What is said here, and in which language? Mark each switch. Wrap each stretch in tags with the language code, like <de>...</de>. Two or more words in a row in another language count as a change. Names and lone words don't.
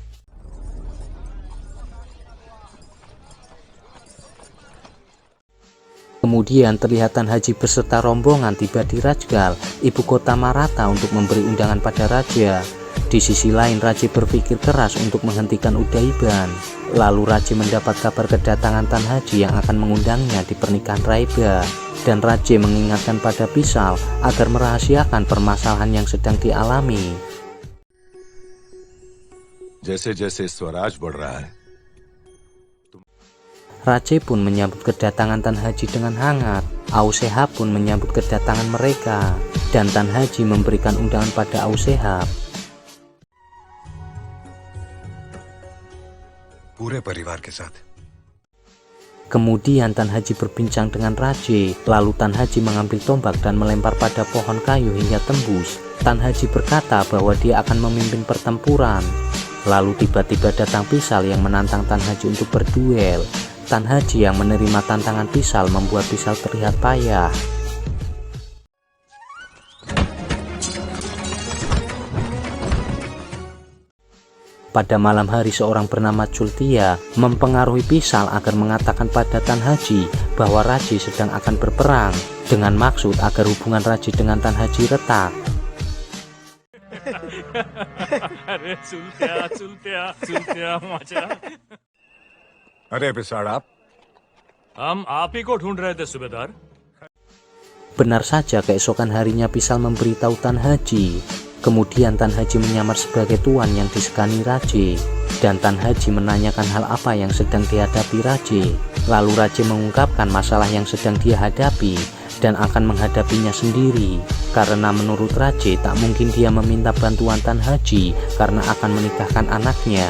<id>Kemudian terlihat Tan Haji beserta rombongan tiba di Rajgal, ibu kota Maratha, untuk memberi undangan pada raja. Di sisi lain, Raja berpikir keras untuk menghentikan Udaiban. Lalu Raja mendapat kabar kedatangan Tan Haji yang akan mengundangnya di pernikahan Raiba. Dan Raja mengingatkan pada Pisal agar merahasiakan permasalahan yang sedang dialami.</id> <hi>जैसे-जैसे स्वराज बढ़ रहा है,</hi> <id>Raja pun menyambut kedatangan Tan Haji dengan hangat. Aushehab pun menyambut kedatangan mereka, dan Tan Haji memberikan undangan pada Aushehab.</id> <hi>पूरे परिवार के साथ.</hi> <id>Kemudian Tan Haji berbincang dengan Raja, lalu Tan Haji mengambil tombak dan melempar pada pohon kayu hingga tembus. Tan Haji berkata bahwa dia akan memimpin pertempuran. Lalu tiba-tiba datang Pisal yang menantang Tan Haji untuk berduel. Tan Haji yang menerima tantangan Pisal membuat Pisal terlihat payah. Pada malam hari, seorang bernama Cultia mempengaruhi Pisal agar mengatakan pada Tan Haji bahwa Raja sedang akan berperang, dengan maksud agar hubungan Raja dengan Tan Haji retak.</id> <hi>अरे पिसाड़ आप. हम आप ही को ढूंढ रहे थे सूबेदार।</hi> <id>Benar saja, keesokan harinya Pisal memberitahu Tan Haji. Kemudian Tan Haji menyamar sebagai tuan yang disegani Raja, dan Tan Haji menanyakan hal apa yang sedang dihadapi Raja. Lalu Raja mengungkapkan masalah yang sedang dia hadapi dan akan menghadapinya sendiri, karena menurut Raja tak mungkin dia meminta bantuan Tan Haji karena akan menikahkan anaknya.</id>